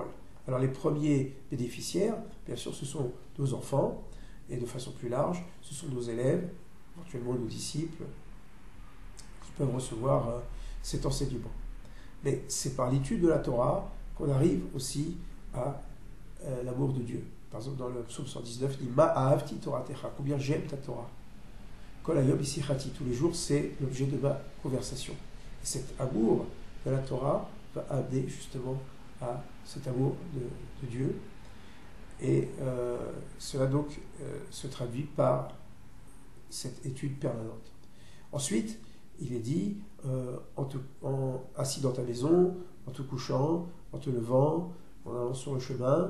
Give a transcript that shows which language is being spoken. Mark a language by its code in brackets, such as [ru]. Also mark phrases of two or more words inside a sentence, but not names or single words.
[fr] Alors les premiers bénéficiaires, bien sûr, ce sont nos enfants, et de façon plus large, ce sont nos élèves, éventuellement nos disciples, qui peuvent recevoir cet enseignement. Mais c'est par l'étude de la Torah qu'on arrive aussi à l'amour de Dieu. Par exemple, dans le psaume 119, il dit [he] מה אהבתי תורתך, [fr] combien j'aime ta Torah. [he] כל היום שיחתי, [fr] tous les jours, c'est l'objet de ma conversation. Et cet amour de la Torah va amener justement à cet amour de Dieu. Et cela donc se traduit par cette étude permanente. Ensuite, il est dit, assis dans ta maison, en te couchant, en te levant, en allant sur le chemin.